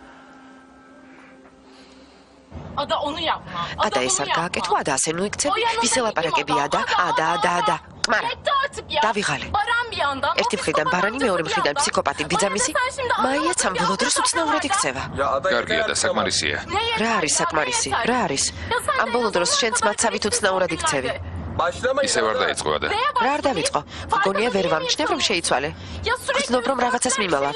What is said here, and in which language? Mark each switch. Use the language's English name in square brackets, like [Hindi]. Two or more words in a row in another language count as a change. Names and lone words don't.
[Turkish] Ada onu yapma. [Georgian] Ada ეს არ გააკეთო, Ada ასე ნუ იქცები. ვის ელაპარაკები Ada? Ada. კმარა. დავიღალე. [Turkish] Baran bir yandan. [Georgian] ერთი მხრიდან ბარანი, მეორე მხრიდან ფსიქოპატი ბიძამისი. მაიაც ამ ბოლო დროს უცნაურად იქცევა. კარგია და საკმარისია. რა არის საკმარისი? რა არის? ამ ბოლო დროს შენც მაცავით უცნაურად იქცევი. ისე ვარ დაიწყო და რა არ დავიწყო? გონია ვერ ვამჩნევ რომ შეიცვალე. გრძნობ რომ რაღაცას მიმალავ.